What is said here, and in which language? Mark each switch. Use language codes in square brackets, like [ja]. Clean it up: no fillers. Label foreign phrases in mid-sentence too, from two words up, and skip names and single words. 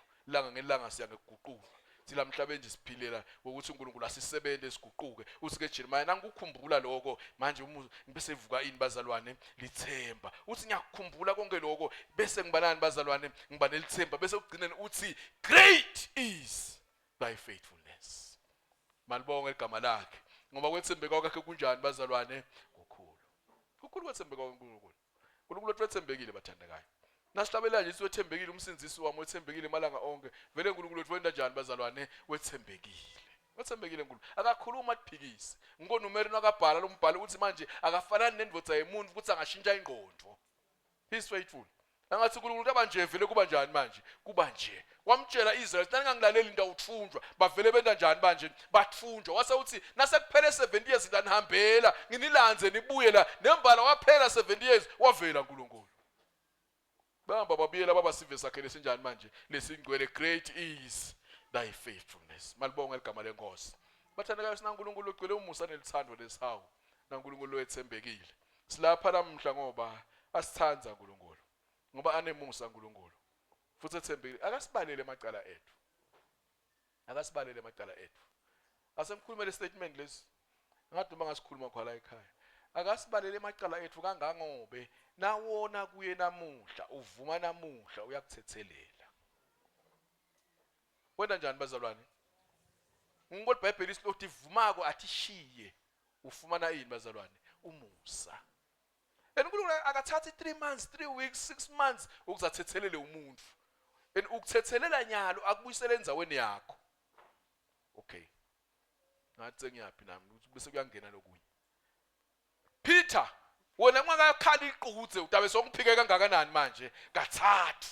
[ss] Langa ngelanga siya ngekuguqula. Sila mhlabeni nje siphilela ukuthi uNkulunkulu asisebenze esiguquke. Uthi ke Jeremiah nangikukhumbula lokho manje bese evuka ini bazalwane lithemba. Uthi ngiyakukhumbula konke lokho bese ngibanani bazalwane ngiba nelithemba bese ugcineni uthi [en] great is thy faithfulness. [ss] Malibonga igama lakhe ngoba kwethembeka kwakhe kunjani bazalwane kukhulu. Kukhulu kwethembeka kwaNkulunkulu. uNkulunkulu wethembekile bathandekayo. Nasihlabela nje siwethembekile umsindisi wami wethembekile emalanga onke. Vele uNkulunkulu wethu wenda njani bazalwane wethembekile. Wethembekile uNkulunkulu. Akakhuluma aphikise. Ngikho uMary nakabhala lo mbhalo uthi manje akafanani nendvodza yemuntu ukuthi angashintsha ingqondo. [en] He is faithful. [ss] Angathi uNkulunkulu abanje vele kuba njani manje? Kuba nje. Wamtshela Israel tani ngangilaleli into awuthunjwa. Bavele benda njani manje? Bathunjwa. Wase uthi nasekuphele 70 years ndanihambela nginilanze nibuye la nembala waphela 70 years wavela uNkulunkulu. Bahamba babiyela baba sive sakhe lesinjani manje lesingcwele [en] great is thy faithfulness. [ss] Malibonga igama lenkosi. Bathandekayo sina uNkulunkulu ugcwele umusa nelithando lesihawu. Na uNkulunkulu wethembekile. Silapha namhla ngoba asithandza uNkulunkulu. Ngoba anemusa uNkulunkulu. Futhi ethembekile akasibalele amacala ethu. Akasibalele amacala ethu. Asemkhuluma le statement lesi. Ngathi uma ngasikhuluma khona la ekhaya. Akasibalele amacala ethu kangangobe nawona kuye namuhla uvuma namuhla uyakuthethelela. Wena njani bazalwane? Ngikho iBhayibheli isilothi ivumako athishiye ufumana ini bazalwane? Umusa. Enkulunkulu akathathi 3 months, 3 weeks, 6 months ukuzathethelele umuntu. Ukuthethelela nyalo akubuyisele endzaweni yakho. Okay. Ngathi sengiyapi nami bese kuyangena lokunye. Peter wena ungakakhala iqukuthe utabe sokuphike kangakanani manje kathathu.